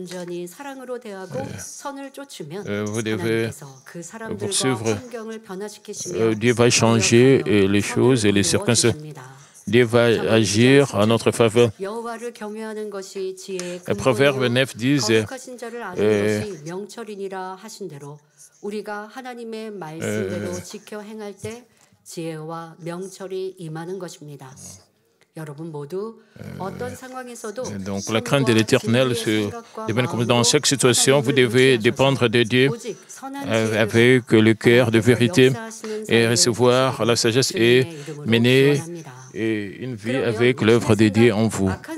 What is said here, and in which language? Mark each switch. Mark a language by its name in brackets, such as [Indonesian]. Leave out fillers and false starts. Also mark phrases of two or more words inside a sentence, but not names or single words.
[French] Vous devez poursuivre. Dieu va changer les choses et les circonstances. Dieu va agir en notre faveur. Le Proverbe 9 dit [Korean] 우리가 하나님의 말씀대로 지켜 행할 때 지혜와 명철이 임하는 것입니다. [French] Donc la crainte de l'Éternel devient comme dans chaque situation, vous devez dépendre de Dieu avec le cœur de vérité et recevoir la sagesse et mener une vie avec l'œuvre de Dieu en vous.